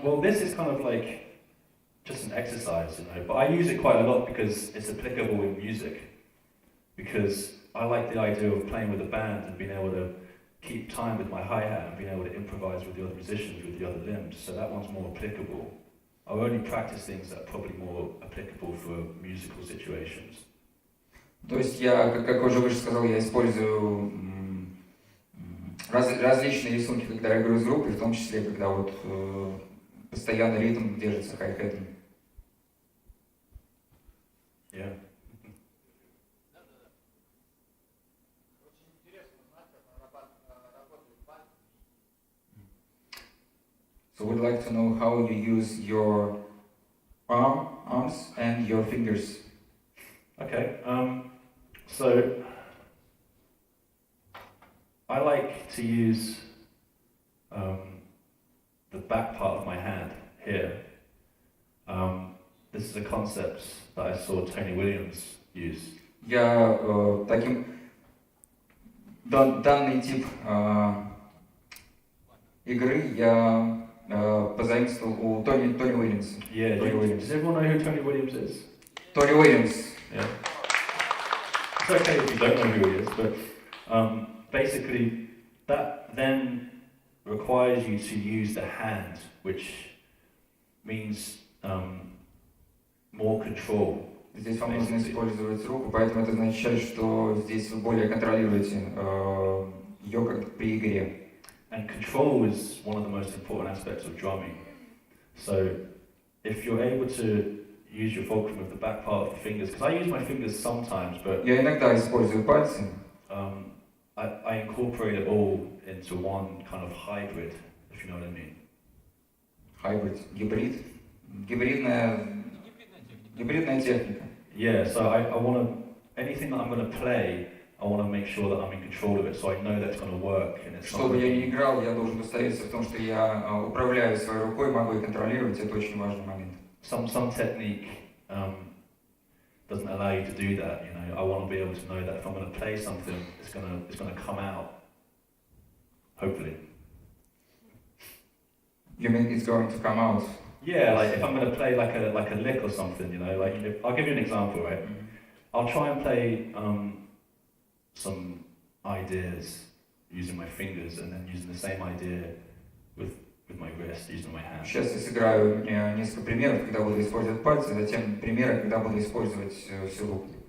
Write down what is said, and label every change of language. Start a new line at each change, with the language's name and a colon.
English: Well, this is kind of like just an exercise, you know, but I use it quite a lot because it's applicable in music. Because I like the idea of playing with a band and being able to keep time with my hi-hat and being able to improvise with the other musicians, with the other limbs, so that one's more applicable. I only practice things that are probably more applicable for musical situations.
Russian: То есть я, как уже выше сказал, я использую различные рисунки, когда я играю с группой, в том числе, когда вот постоянный ритм держится хай-хэтом.
English: Yeah. So we'd like to know how you use your arms and your fingers. Okay, so I like to use the back part of my hand here. This is a concept that I saw Tony Williams use.
Russian: Я данный тип игры я позаимствовал у Тони Уильямса.
English: Yeah, does everyone know who Tony Williams is?
Russian: Тони Уильямс.
English: Yeah. It's okay if you don't know who he is, but basically that then requires you to use the hand, which means more control.
Russian: Здесь вам нужно использовать руку, поэтому это означает, что здесь вы более контролируете ее как при игре.
English: And control is one of the most important aspects of drumming. So if you're able to use your fulcrum with the back part of the fingers, because I use my fingers sometimes, but
Russian: Я иногда использую пальцы.
English: I incorporate it all into one kind of hybrid, if you know what I mean.
Russian: Hybrid, гибридная техника.
English: Yeah, so I want to, anything that I'm going to play, I want to make sure that I'm in control of it, so I know that's going to work. And it's
Russian: Что бы я ни играл, я должен удостовериться в том, что я управляю своей рукой, могу ее контролировать, это очень важный момент.
English: some technique doesn't allow you to do that. You know, I want to be able to know that if I'm going to play something, it's going to come out. Hopefully. You mean it's going to come out? Yeah, like if I'm going to play like a lick or something, you know, like I'll give you an example, right? Mm-hmm. I'll try and play some ideas using my fingers, and then using the same idea with my wrist, using my hand.
Russian: Сейчас я сыграю несколько примеров, когда буду использовать пальцы, затем примеры, когда буду использовать всю руку.